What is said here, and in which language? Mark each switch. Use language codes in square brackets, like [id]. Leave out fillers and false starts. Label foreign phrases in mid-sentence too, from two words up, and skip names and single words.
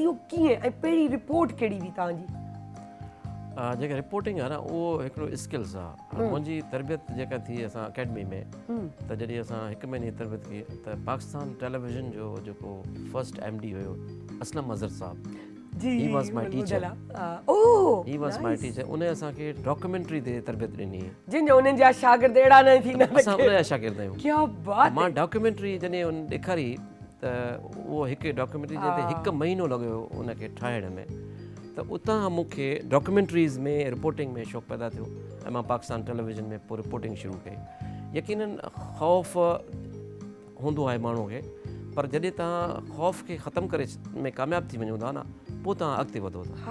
[sd] इहो कीअं ऐं पहिरीं रिपोर्ट कहिड़ी हुई तव्हांजी? जेका रिपोर्टिंग आहे न उहो हिकिड़ो स्किल्स आहे। मुंहिंजी तरबियत जेका थी असां अकेडमी में, त जॾहिं असां 1 महीने तरबियत कई त पाकिस्तान टेलीविज़न जो जेको [en] first MD [sd] हुयो असलम अज़हर साहब, [en] he was my teacher. He was my teacher. [sd] उन असांखे डॉक्यूमेंट्री ते तरबियत ॾिनी, जिन उन्हनि जा शागिर्द अहिड़ा न थींदा, असां उन जा शागिर्द आहियूं। [ur] کیا بات. [sd] मां डॉक्यूमेंट्री जॾहिं उन ॾेखारी त उहो हिकु डॉक्यूमेंट्री जंहिं ते 1 महीनो लॻियो उनखे ठाहिण में, त उतां मूंखे डॉक्यूमेंट्रीज़ में रिपोर्टिंग में शौक़ु पैदा थियो ऐं मां पाकिस्तान टेलीविज़न में पोइ रिपोर्टिंग शुरू कई। यकीनन ख़ौफ़ हूंदो आहे माण्हू खे, पर जॾहिं तव्हां ख़ौफ़ खे ख़तमु करे में कामयाबु थी वञो था न, पोइ तव्हां अॻिते वधो था।